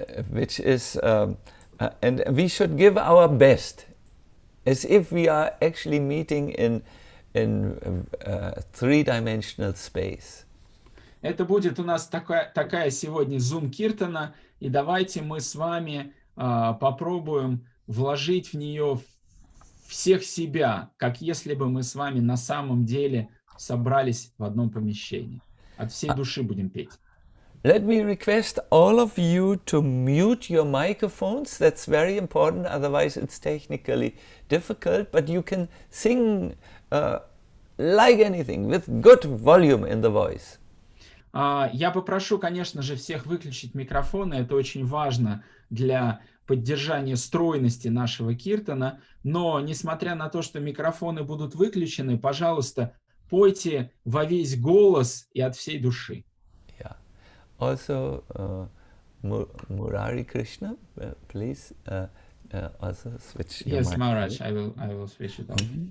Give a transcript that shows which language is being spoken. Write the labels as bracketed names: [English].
[English] Which is, and we should give our best, as if we are actually meeting in three-dimensional space. [Russian] Это будет у нас такая сегодня Zoom Киртана, и давайте мы с вами попробуем вложить в нее всех себя, как если бы мы с вами на самом деле собрались в одном помещении. От всей души будем петь. [English] Let me request all of you to mute your microphones. That's very important, otherwise it's technically difficult, but you can sing like anything, with good volume in the voice. [Russian] Я попрошу, конечно же, всех выключить микрофоны. Это очень важно для поддержания стройности нашего киртана. Но, несмотря на то, что микрофоны будут выключены, пожалуйста, пойте во весь голос и от всей души. [English] Also, Murari Krishna, please also switch your Yes, mic. Maharaj, I will switch it off.